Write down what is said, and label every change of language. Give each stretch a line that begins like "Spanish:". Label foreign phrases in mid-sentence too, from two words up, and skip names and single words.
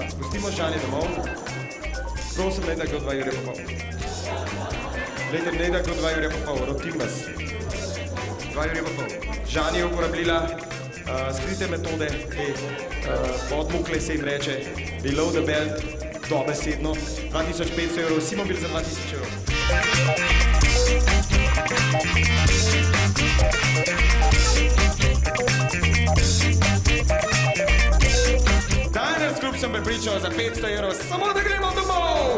Slovenian: Pustimo Žani domov. Prosim, ne da kdo 2 ure pa pol. Glejte, ne da kdo 2 ure pa pol, rotim vas. 2 ure pa pol. Žani je uporabljila skrite metode, podmukle se jim reče,
English: below the belt,
Slovenian: dobesedno, 2500 evrov, vsi mobil za 2000 evrov. Diners Club sem prepričal za 500 evrov, samo da gremo domov!